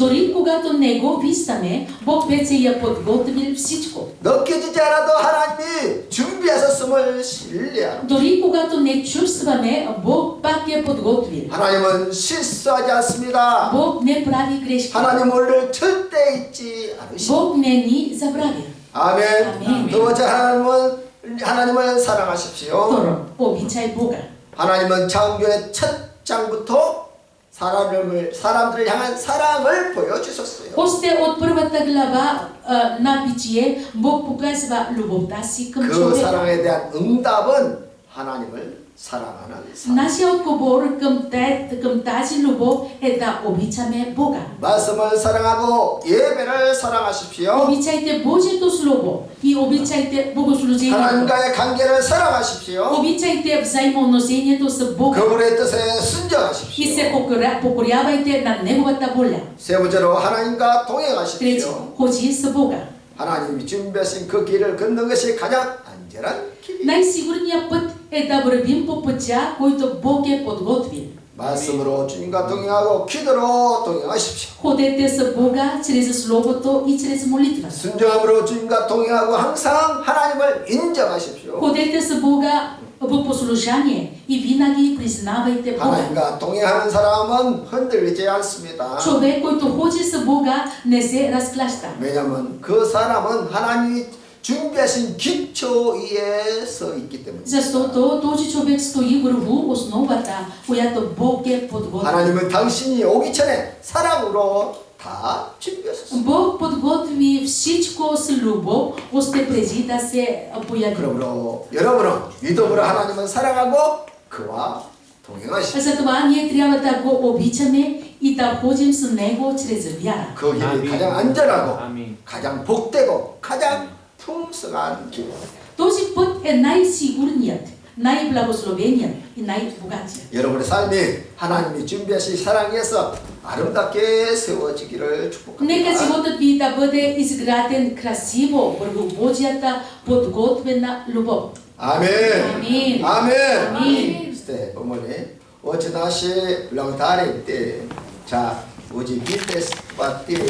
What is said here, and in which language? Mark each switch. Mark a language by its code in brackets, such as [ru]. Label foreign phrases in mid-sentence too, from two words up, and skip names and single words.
[bg] Дори когато не го виждаме, Бог вече я подготвил всичко. [ko] 느껴지지 않아도 하나님이 준비하셨음을 신뢰하는 것이죠. [bg] Дори когато не чувстваме, Бог пак я подготвил. [ko] 하나님은 실수하지 않습니다. [bg] Бог не прави грешки. [ko] 하나님 오늘 절대 잊지 않으십니다. [bg] Бог не ни забравя. [ko] 아멘. 아멘. 두 번째 하나님을 사랑하십시오. [bg] Второ, обичай Бога. [ko] 하나님은 창조의 첫 장부터 사람들을 향한 사랑을 보여주셨어요. [bg] Още от първата глава на Битие, Бог показва любовта си към [ko] 그 [bg] човека. [ko] 사랑에 대한 응답은 하나님을 사랑하는 사랑. [bg] Нашия отговор към тази любов е да обичаме Бога. [ko] 말씀을 사랑하고 예배를 사랑하십시오. [bg] Обичайте Божието Слово и обичайте богослужението. [ko] 하나님과의 관계를 사랑하십시오. [bg] Обичайте взаимоотношението с Бога [ko] 그분의 뜻에 [bg] и [ko] 순종하십시오. [bg] се покорявайте на Неговата воля. [ko] 세 번째로 하나님과 [bg] Трето, [ko] 동행하십시오. [bg] ходи с Бога. [ko] 하나님이 준비하신 그 길을 걷는 것이 가장 안전한 길이에요. [bg] Най-сигурният път е да вървим по пътя, който Бог е подготвил. [ko] 말씀으로 주님과 동행하고 기도로 동행하십시오. [bg] Ходете с Бога чрез Словото и чрез молитвата. [ko] 순종함으로 주님과 동행하고 항상 하나님을 인정하십시오. [bg] Ходете с Бога в послушание и винаги признавайте Бога. [ko] 하나님과 동행하는 사람은 흔들리지 않습니다. [bg] Човек, който ходи с Бога, не се разклаща. [ko] 왜냐하면 그 사람은 하나님이 준비하신 기초 위에 서 있기 때문에. [bg] Защото този човек стои върху основата, която Бог е подготвил. [ko] 하나님은 당신이 오기 전에 사랑으로 다 준비하셨습니다. [bg] Бог подготви всичко с любов, още преди да се появи. [ko] 그러므로 여러분은 믿음으로 하나님을 사랑하고 그와 동행하시오. [bg] Затова ние трябва да го обичаме и да ходим с Него чрез вяра. [ko] 그 길이 아멘. 가장 안전하고 아멘. 가장 복되고 가장 풍성한 길. [bg] Този път е най-сигурният, най-благословеният и най-богатият. [ko] 여러분의 삶이 하나님이 준비하신 사랑에서 아름답게 세워지기를 [bg] Нека [ko] 축복합니다. [bg] животът ви да бъде изграден красиво върху Божията подготвена любов. [ko] 아멘. 아멘. 아멘. 아멘. Ste, 어머니, 어찌 다시 랑다리 때, 자, 우지 비테스 파티